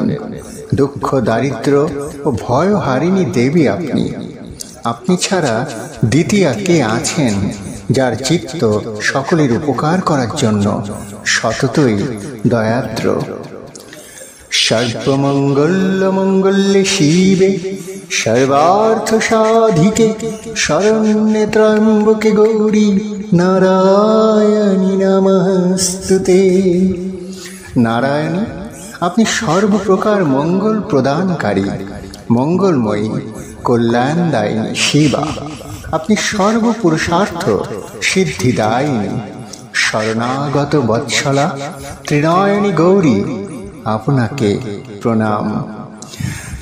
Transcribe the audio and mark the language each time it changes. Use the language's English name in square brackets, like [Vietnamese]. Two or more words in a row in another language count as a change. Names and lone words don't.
[Bangla] দুঃখ দারিদ্র ও ভয় হারিণী দেবী আপনি। আপনি ছাড়া দ্বিতীয়া কে আছেন যার চিত্ত সকলের উপকার করার জন্য সততই দয়াদ্র। [Sanskrit] সর্বমঙ্গল মঙ্গলে শিবে সর্বার্থ সাধিকে শরণ্যে ত্র্যম্বকে গৌরী নারায়ণী নমস্তুতে। [Bangla] নারায়ণী, আপনি সর্বপ্রকার মঙ্গল প্রদানকারী, মঙ্গলময়ী, কল্যাণদায়িনী শিবা। আপনি সর্বপুরুষার্থ সিদ্ধিদায়িনী, শরণাগত বৎসলা ত্রিনয়নী গৌরী, আপনাকে প্রণাম।